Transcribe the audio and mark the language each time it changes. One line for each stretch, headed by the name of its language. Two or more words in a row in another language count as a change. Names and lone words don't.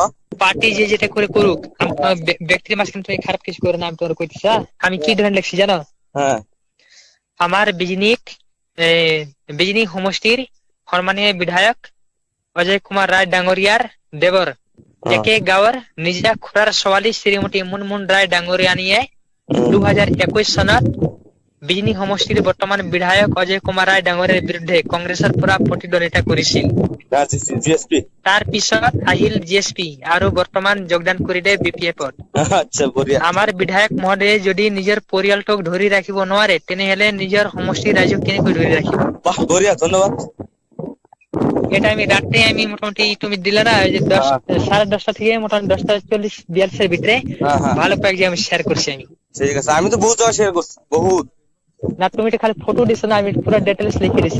Bangla: পার্টি যে যেটা করে করুক ব্যক্তির মাঝখানে তুমি খারাপ কিছু করে না আমি তোমার কইতেছি। আমি কি ধরে লিখছি জানো? হ্যাঁ
Assamese: আমার বিজনী সমষ্টির সম্মানীয় বিধায়ক অজয় কুমার রায় ডাঙরিয়ার দেবর একে গাঁৱৰ নিজা খুৰাৰ ছোৱালী শ্ৰীমতী মুনমুন ৰায় ডাঙৰীয়ানীয়ে 2021 চনত বিজনী সমষ্টিৰ বৰ্তমান বিধায়ক অজয় কুমাৰ ৰায় ডাঙৰীয়াৰ বিৰুদ্ধে কংগ্ৰেছৰ পৰা প্ৰতিদ্বন্দ্বিতা কৰিছিল। তাৰ পিছত আহিল জিএছপি আৰু বৰ্তমান যোগদান কৰিলে বিপিএফত। আমাৰ বিধায়ক মহোদয়ে যদি নিজৰ পৰিয়ালটোক ধৰি ৰাখিব নোৱাৰে তেনেহলে নিজৰ সমষ্টিৰ ৰাইজক কেনেকৈ ধৰি রাখিব? ধন্যবাদ।
Bangla: এটা আমি রাত্রে আমি মোটামুটি তুমি দিলে না ওই যে 10:30 থেকে মোটামুটি 10:40-42 ভিতরে ভালো কয়েকটি আমি শেয়ার করছি আমি। ঠিক আছে আমি তো বহুত শেয়ার করছি বহুত। না তুমি তো খালি ফটো দিছো না আমি পুরো ডিটেইলস লিখে দিয়েছি।